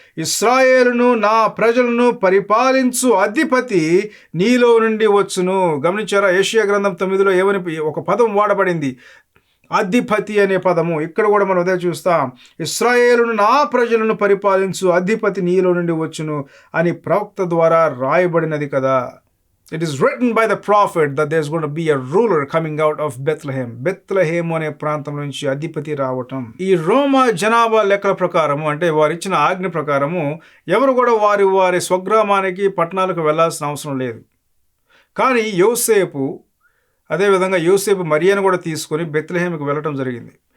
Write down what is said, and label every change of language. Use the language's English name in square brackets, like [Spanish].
[Telugu] ఇశ్రాయేలును నా ప్రజలను పరిపాలించు అధిపతి నీలో నుండి వచ్చును. గమనించారా? యెషయా గ్రంథం 9లో ఏమని ఒక పదం వాడబడింది? అధిపతి అనే పదము. ఇక్కడ కూడా మనం అదే చూస్తాం. ఇశ్రాయేలును నా ప్రజలను పరిపాలించు అధిపతి నీలో నుండి వచ్చును అని ప్రవక్త ద్వారా రాయబడినది కదా. [English] It is written by the prophet that there's going to be a ruler coming out of Bethlehem. [Telugu] Bethlehem అనే ప్రాంతం నుంచి అధిపతి రావటం. ఈ రోమా జనాభా లెక్కల ప్రకారము, అంటే వారు ఇచ్చిన ఆజ్ఞ ప్రకారము, ఎవరు కూడా వారి వారి స్వగ్రామానికి పట్టణాలకు వెళ్లాల్సిన అవసరం లేదు. కానీ అదేవిధంగా యోసేపు మరియను కూడా తీసుకొని బెత్లెహేముకి వెళ్ళటం జరిగింది.